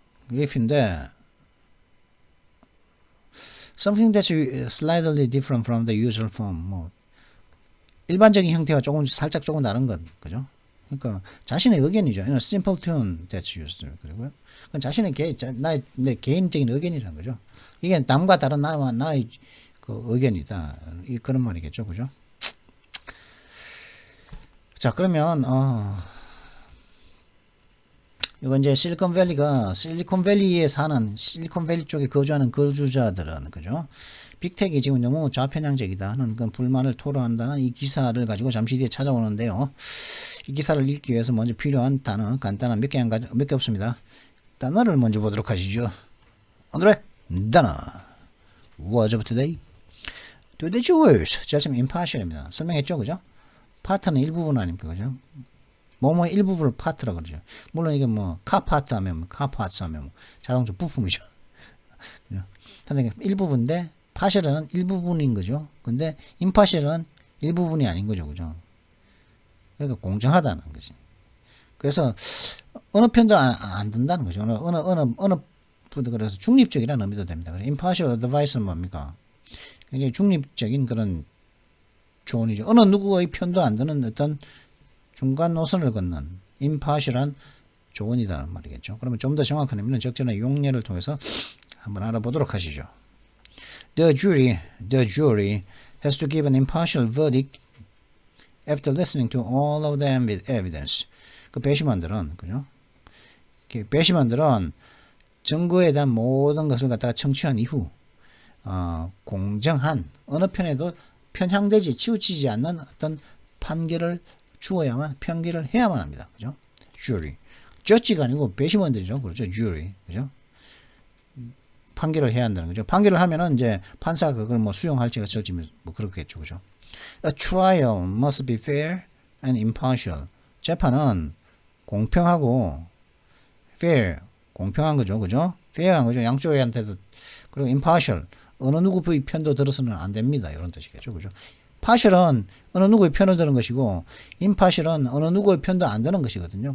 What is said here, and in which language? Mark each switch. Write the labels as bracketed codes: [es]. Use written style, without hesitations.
[en] riff인데 something that's slightly different from the usual form. [ko] 일반적인 형태와 살짝 조금 다른 것, 그죠? 그러니까 자신의 의견이죠. [en] simple tune that's used. [ko] 그리고요. 자신의 내 개인적인 의견이라는 거죠. 이게 남과 다른 나의 그 의견이다. 그런 말이겠죠, 그죠? 자, 그러면 이건 이제 실리콘밸리에 사는 실리콘밸리 쪽에 거주하는 거주자들은 그죠? 빅텍이 지금 너무 좌편향적이다 하는 그 불만을 토로한다는 이 기사를 가지고 잠시 뒤에 찾아오는데요. 이 기사를 읽기 위해서 먼저 필요한 단어 간단한 몇 개 없습니다. 단어를 먼저 보도록 하시죠. 오늘의 단어 [en] What's up today? Today's words [ko] 지금 impartial입니다. 설명했죠, 그죠? 파트는 일부분 아닙니까, 그죠? 뭐뭐 일부분을 파트라고 그러죠. 물론 이게 뭐 카파트 하면 카파츠 하면 뭐 자동차 부품이죠. 근데 일부분인데 파셜은 일부분인 거죠. 근데 임파셜은 일부분이 아닌 거죠, 그죠? 그러니까 공정하다는 거지. 그래서 어느 편도 안 든다는 거죠. 어느 분도 그래서 중립적이라는 의미도 됩니다. impartial advice는 뭡니까? 굉장히 중립적인 그런 조언이죠. 어느 누구의 편도 안 드는 어떤 중간 노선을 걷는 impartial한 조언이라는 말이겠죠. 그러면 좀 더 정확한 의미는 적절한 용례를 통해서 한번 알아보도록 하시죠. [en] The jury has to give an impartial verdict after listening to all of the evidence. [ko] 그 배심원들은 그죠? 배심원들은 증거에 대한 모든 것을 갖다가 청취한 이후 공정한 어느 편에도 편향되지 치우치지 않는 어떤 판결을 편결을 해야만 합니다. 그죠? jury. judge가 아니고 배심원들이죠. 그렇죠? jury. 그죠? 판결을 해야 한다는 거죠. 판결을 하면은 이제 판사가 그걸 뭐 수용할지 어쩔지 뭐 그렇겠죠. 그죠? [en] A trial must be fair and impartial. [ko] 재판은 공평하고 fair, 공평한 거죠. 그죠? fair한 거죠. 양쪽한테도. 그리고 impartial, 어느 누구의 편도 들어서는 안 됩니다. 이런 뜻이겠죠. 그죠? partial은 어느 누구의 편을 드는 것이고 impartial은 어느 누구의 편도 안 드는 것이거든요.